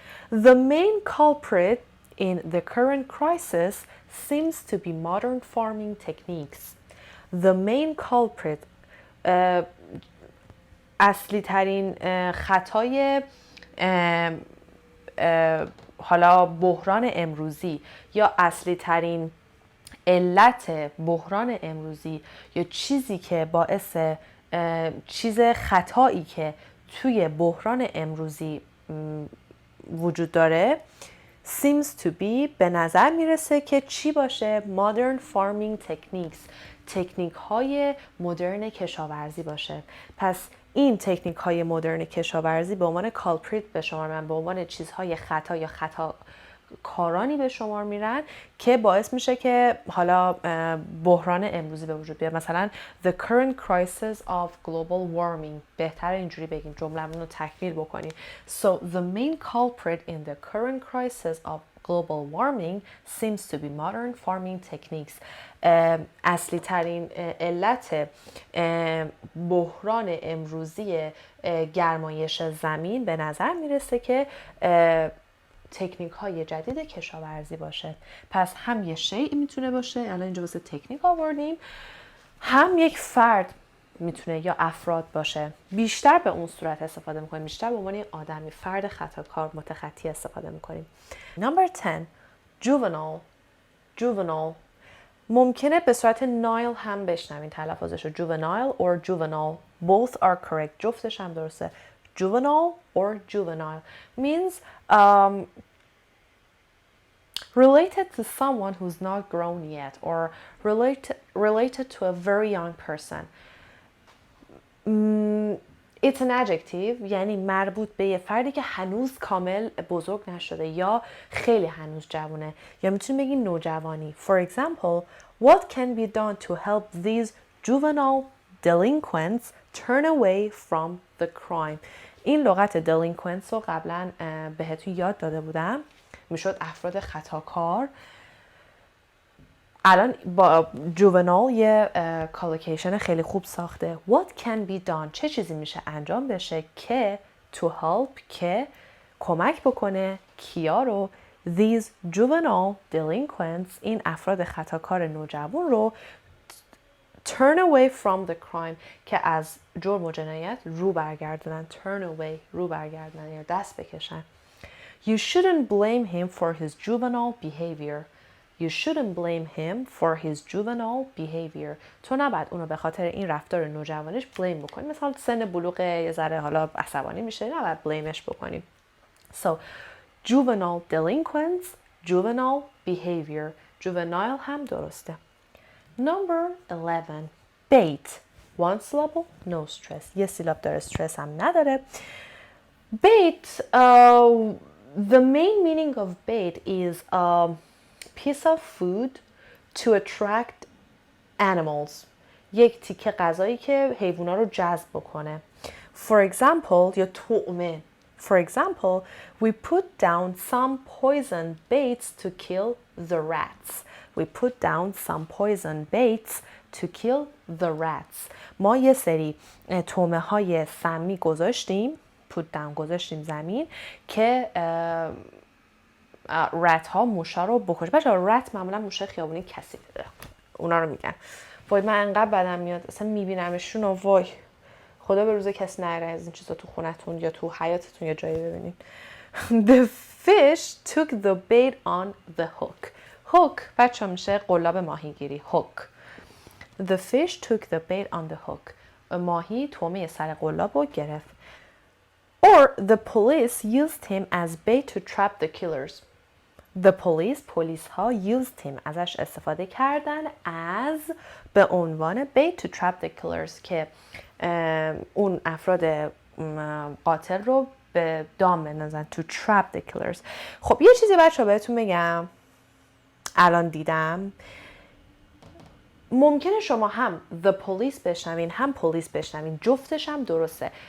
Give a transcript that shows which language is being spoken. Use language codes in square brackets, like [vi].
[en] The main culprit in the current crisis seems to be modern farming techniques. The main culprit [fa] اصلی ترین خطای حالا بحران امروزی یا اصلی ترین علت بحران امروزی یا چیزی که باعث چیز خطایی که توی بحران امروزی وجود داره [en] seems to be [fa] به نظر میرسه که چی باشه؟ [en] modern farming techniques، [fa] تکنیک های مدرن کشاورزی باشه. پس این تکنیک های مدرن کشاورزی به عنوان کالپریت به شمار میرن، به عنوان چیزهای خطا یا خطاکارانی به شمار میرن که باعث میشه که حالا بحران امروزی به وجود بیاد. [en] مثلا the current crisis of global warming، [fa] بهتر اینجوری بگیم، جمله‌مون رو تکمیل بکنیم. [en] So the main culprit in the current crisis of global warming seems to be modern farming techniques. [fa] اصلی ترین علت بحران امروزی گرمایش زمین به نظر میرسه که تکنیک های جدید کشاورزی باشه. پس هم یه شیء میتونه باشه، الان اینجا واسه تکنیک آوردیم، هم یک فرد میتونه یا افراد باشه. بیشتر به اون صورت استفاده میکنیم، بیشتر به عنوان آدمی، فرد خطاکار، متخطی استفاده میکنیم. [en] Number 10 juvenile [fa] ممکنه به صورت نایل هم بشنوین تلفظش رو، [en] juvenile or juvenile both are correct. [fa] جفتش هم درسته. [en] juvenile or juvenile means related to someone who's not grown yet or related to a very young person. It's an adjective، [fa] یعنی مربوط به یه فردی که هنوز کامل بزرگ نشده یا خیلی هنوز جوونه، یا میتونیم بگیم نوجوانی. [en] For example, what can be done to help these juvenile delinquents turn away from the crime. [fa] این لغت delinquents رو قبلا بهتون یاد داده بودم، میشد افراد خطاکار. الان با juvenile یه کالوکیشن خیلی خوب ساخته. [en] What can be done، [fa] چه چیزی میشه انجام بشه که [en] to help، [fa] که کمک بکنه کیا رو، [en] these juvenile delinquents، [fa] این افراد خطاکار نوجوان رو [en] turn away from the crime، [fa] که از جرم و جنایت رو برگردونن. [en] turn away، [fa] رو برگردونن یا دست بکشن. [en] You shouldn't blame him for his juvenile behavior. You shouldn't blame him for his juvenile behavior. [fa] تو نباید اونو به خاطر این رفتار نوجوانش blame بکنی. مثلا سن بلوغ یه ذره حالا عصبانی میشه، نباید blameش بکنیم. [en] So, juvenile delinquents, juvenile behavior. [fa] juvenile هم درسته. [en] Number 11. Bait. One syllable, no stress. [fa] یه سیلاب داره، stress هم نداره. [en] Bait, the main meaning of bait is piece of food to attract animals. [fa] یک تیکه غذایی که حیوونا رو جذب بکنه. [en] For example، [fa] یا طعمه. [en] For example, we put down some poison baits to kill the rats. We put down some poison baits to kill the rats. [fa] ما یه سری طعمه های سمی گذاشتیم، [en] put down [fa] گذاشتیم زمین، که رت ها موشا رو بکشه. بچه‌ها رت معمولا موشه خیابونی کثیفه، اونا رو میگن. وای من انقدر بدم میاد اصلا میبینمشون و وای خدا به روز کسی نره از این چیزا تو خونتون یا تو حیاتتون یا جایی ببینین. [en] The fish took the bait on the hook. [fa] hook بچه‌ها میشه قلاب ماهیگیری. [en] hook. The fish took the bait on the hook. [fa] ماهی طعمه سر قلاب رو گرفت. [en] Or the police used him as bait to trap the killers. The police، [fa] پلیس ها [en] used him، [fa] ازش استفاده کردن as به عنوان [en] bait to trap the killers، [fa] که اون افراد قاتل رو به دام بندازن. [en] to trap the killers. [fa] خب یه چیزی بچه ها بهتون بگم الان دیدم، ممکنه شما هم [en] the police [fa] بشنوین هم police بشنوین، جفتش هم درسته.